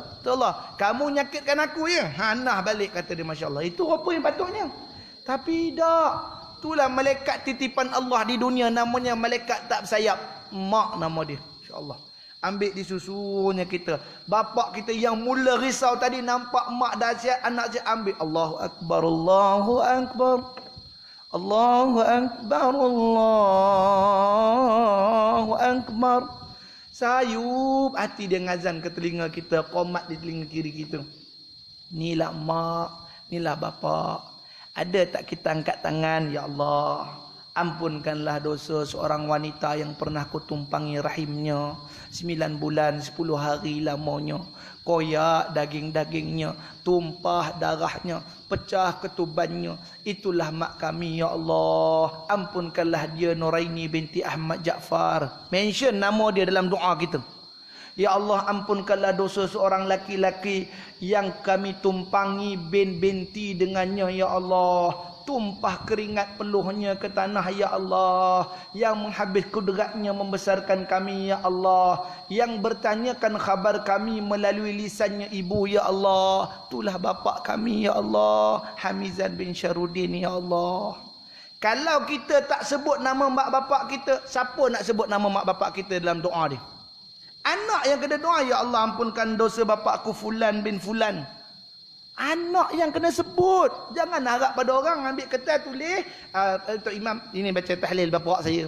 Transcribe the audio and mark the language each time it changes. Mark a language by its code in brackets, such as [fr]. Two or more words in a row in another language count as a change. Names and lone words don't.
[ms] Allah, kamu nyakitkan aku ya, hanah balik, kata dia. [ar] Masya Allah, [ms] itu apa yang patutnya. Tapi tak, itulah malaikat titipan Allah di dunia, namanya malaikat tak bersayap, mak nama dia. [ar] Insya Allah, [ms] ambil disusunya kita. Bapak kita yang mula risau tadi nampak mak dah sihat, anak sihat, ambil. [ar] Allahu Akbar, Allahu Akbar, Allahu Akbar, Allahu Akbar. [ms] Sayup hati dia ngazan ke telinga kita, qomat di telinga kiri kita. Inilah mak, inilah bapak. Ada tak kita angkat tangan, [ar] ya Allah, [ms] ampunkanlah dosa seorang wanita yang pernah ku tumpangi rahimnya 9 bulan 10 hari lamanya, koyak daging-dagingnya, tumpah darahnya, pecah ketubannya. Itulah mak kami, [ar] ya Allah, [ms] ampunkanlah dia, Nuraini binti Ahmad Jaafar. Mention nama dia dalam doa kita. [ar] Ya Allah, [ms] ampunkanlah dosa seorang laki-laki yang kami tumpangi binti dengannya, [ar] ya Allah. [ms] Tumpah keringat peluhnya ke tanah, [ar] ya Allah. [ms] Yang menghabis kudratnya membesarkan kami, [ar] ya Allah. [ms] Yang bertanyakan khabar kami melalui lisannya ibu, [ar] ya Allah. [ms] Itulah bapak kami, [ar] ya Allah, [ms] Hamizan bin Syarudin, [ar] ya Allah. [ms] Kalau kita tak sebut nama mak bapak kita, siapa nak sebut nama mak bapak kita dalam doa dia? Anak yang kena doa, [ar] ya Allah, [ms] ampunkan dosa bapakku Fulan bin Fulan. Anak yang kena sebut. Jangan harap pada orang ambil kertas tulis, Tok Imam ini baca tahlil bapak saya.